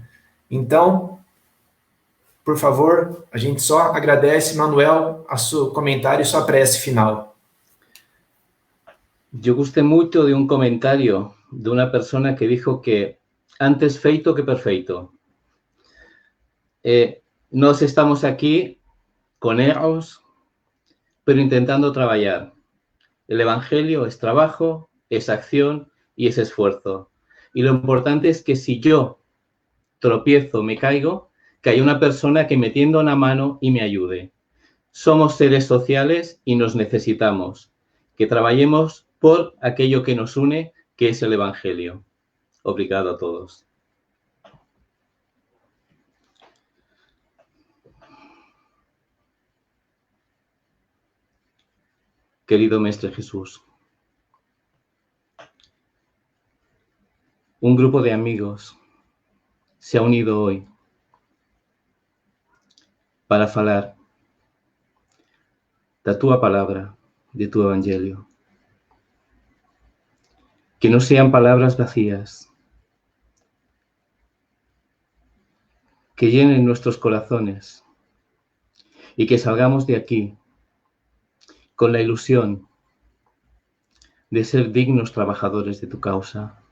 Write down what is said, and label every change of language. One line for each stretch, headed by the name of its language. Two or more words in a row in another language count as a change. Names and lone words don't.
Portuguese: Então, por favor, a gente só agradece, Manuel, a seu comentário e sua prece final. Eu gostei muito de um comentário de uma pessoa que disse que antes feito que perfeito. Nós estamos aqui com erros,
Spanish: pero intentando trabalhar. El Evangelio es trabajo, es acción y es esfuerzo. Y lo importante es que si yo tropiezo, me caigo, que haya una persona que me tienda una mano y me ayude. Somos seres sociales y nos necesitamos. Que trabajemos por aquello que nos une, que es el Evangelio.
Portuguese: Obrigado a todos.
Spanish: Querido Mestre Jesús, un grupo de amigos se ha unido hoy para
Portuguese: falar da tua
Spanish: palabra, de tu evangelio. Que no sean palabras vacías, que llenen nuestros corazones y que salgamos de aquí con la ilusión de ser dignos trabajadores de tu causa.